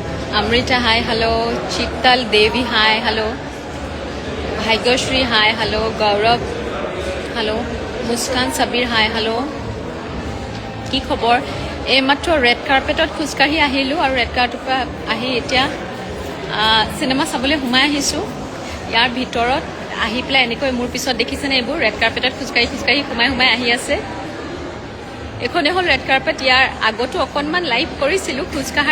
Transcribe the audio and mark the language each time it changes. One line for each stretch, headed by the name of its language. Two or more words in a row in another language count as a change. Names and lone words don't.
English: Amrita, hi, hello. Chittal Devi, hi, hello. Bhagyashri, hi, hello. Gaurav, hello. Muskan Sabir, hi, hello.
Assamese: কি খবৰ এইমাত্ৰ
English: red carpet
Assamese: খোজকাঢ়ি আহিলোঁ আৰু
English: red carpet
Assamese: পৰা আহি এতিয়া চিনেমা চাবলৈ সোমাই আহিছোঁ ইয়াৰ ভিতৰত আহি পেলাই এনেকৈ মোৰ পিছত দেখিছেনে এইবোৰ
English: red carpet
Assamese: খোজকাঢ়ি সোমাই আহি আছে এখনে হ'ল
English: red carpet
Assamese: ইয়াৰ আগতো অকণমান লাইভ কৰিছিলোঁ খোজকাঢ়াৰ